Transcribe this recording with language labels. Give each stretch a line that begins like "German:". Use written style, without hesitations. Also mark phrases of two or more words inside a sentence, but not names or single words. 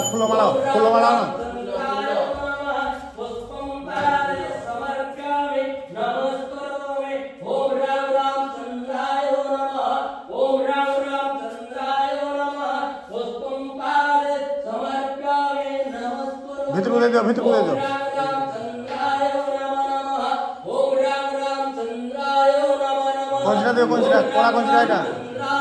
Bangla: মালা ফুল মালা না
Sanskrit: पुष्पं पादे समर्पयामि नमस्करोमि ॐ राम रामचन्द्राय नमः ॐ राम रामचन्द्राय नमः पुष्पं पादे समर्पयामि नमस्करोमि
Bangla: ভিতরে দিয়ে দাও ভিতরে দিয়ে দাও
Sanskrit: ॐ राम रामचन्द्राय नमः ॐ राम रामचन्द्राय नमः
Bangla: কঞ্চিটা দিও কঞ্চিটা কলা কঞ্চিটা এটা